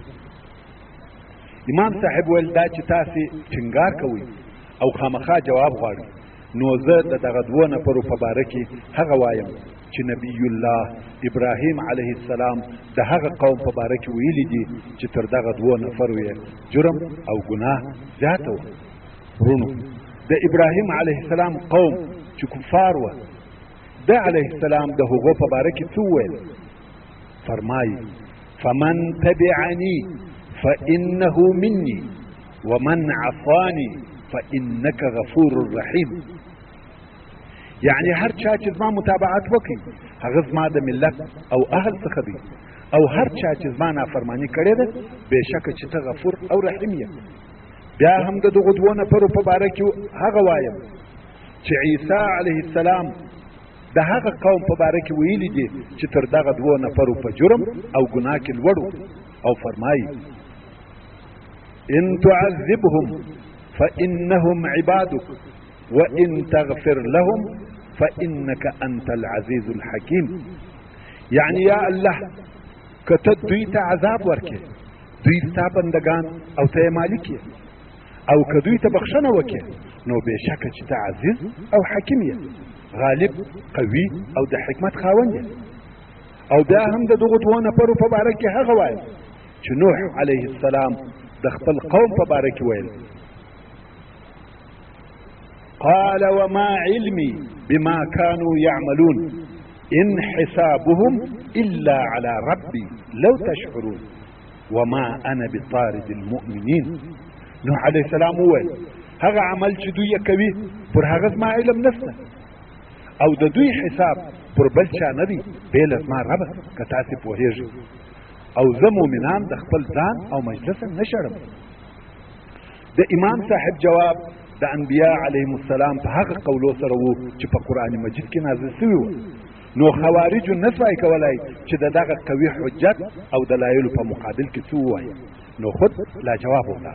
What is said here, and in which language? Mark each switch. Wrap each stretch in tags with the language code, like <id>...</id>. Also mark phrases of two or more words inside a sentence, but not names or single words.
<ps>امام صاحب ویل دا چې تاسې ټینګار کوئ او خامخا جواب غواړئ، نو زه د دغه دوه نفرو په باره کې هغه وایم چې نبی الله ابراهیم</ps> <ar>علیه السلام</ar> <ps>د هغه قوم په باره کې ویلي دي چې تر دغه دوه نفرو یې جرم او ګناه زیاته وه. ورونو، د ابراهیم</ps> <ar>علیه السلام</ar> <ps>قوم چې کفار وه، د</ps> <ar>علیه السلام</ar> <ps>د هغو په باره کې څه وویل؟ فرمایي:</ps> <ar>فمن تبعني فانه مني ومن عصاني فانك غفور رحیم.</ar> <ps>یعنی هر چا چې زما متابعت وکړي هغه زما د ملت او اهل څخه دی، او هر چا چې زما نافرمانی کړې ده بېشکه چې ته غفور او رحیم یې. بیا هم د دغو دوه نفرو په باره کې هغه وایم چې عیسی</ps> <ar>علیه السلام</ar> <ps>د هغه قوم په باره کې ویلي دي چې تر دغه دوه نفرو په جرم او ګناه کې لوړ، او فرمایي:</ps> <ar>ان تعذبهم فانهم عبادك وان تغفر لهم فانك انت العزيز الحكيم.</ar> <ps>یعنی یا الله که ته دوی ته عذاب ورکې دوی ستا بندگان او ته یې مالک یې، او که دوی ته بخښنه وکې نو بېشکه چې ته عزیز او حکیم یې، غالب، قوي او د حکمت خاوند یې. او بیا هم د دغو دوه نفرو په باره کې هغه وایي چې نوح</ps> <ar>علیه السلام</ar> <ps>د خپل قوم په باره کې ویل:</ps> <ar>قال وما علمي بما كانوا يعملون إن حسابهم إلا على ربي لو تشعرون وما أنا بطارد المؤمنين.</ar> <ps>نوح</ps> <ar>عليه السلام</ar> <ps>وویل هغه عمل چې دوی کوي پر هغه زما علم نشته، او د دوی حساب پر بل چا نه دی بې له زما ربه که تاسې پوهېږئ، او زه مؤمنان د خپل ځان او مجلس نه شړم. د امام صاحب جواب د انبیاء</ps> <ar>علیهم السلام</ar> <ps>په هغه قولو سره وو چې په قرآن مجید کې نازل سوي وو، نو خوارجو نسوای کولای چې د دغه قوي حجت او دلایلو په مقابل کې څه ووایي، نو خود لا جواب ولاړ.</ps>